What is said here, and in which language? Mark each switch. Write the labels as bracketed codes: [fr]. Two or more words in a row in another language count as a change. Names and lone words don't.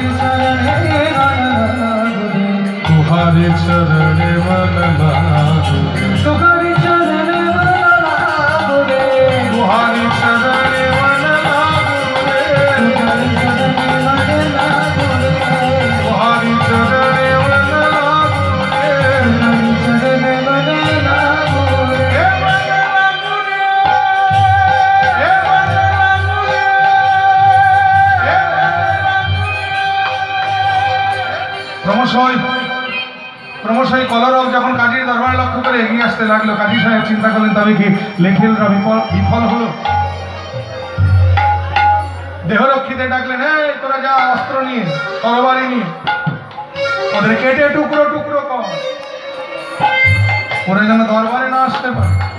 [hi] तुम्हारे चरणे मन लागुरे तुम्हारी चरणे मन लागुरे तुम्हारे चरणे मन लागुरे तुम्हारी चरणे मन लागुरे तुम्हारे चरणे मन लागुरे तुम्हारी चरणे मन लागुरे हे मन लागुरे हे मन लागुरे हे [bn] ক্রমশই কলরব যখন কাজীর দরবারে লক্ষ্য করে এগিয়ে আসতে লাগলো, কাজী সাহেব চিন্তা করলেন তবে কি লেখেলরা বিফল হলো। দেহরক্ষীদের ডাকলেন, এই তোরা যা অস্ত্র নিয়ে তরবারি নিয়ে ওদের কেটে টুকরো টুকরো কর, ওরা যেন দরবারে না আসতে পারে।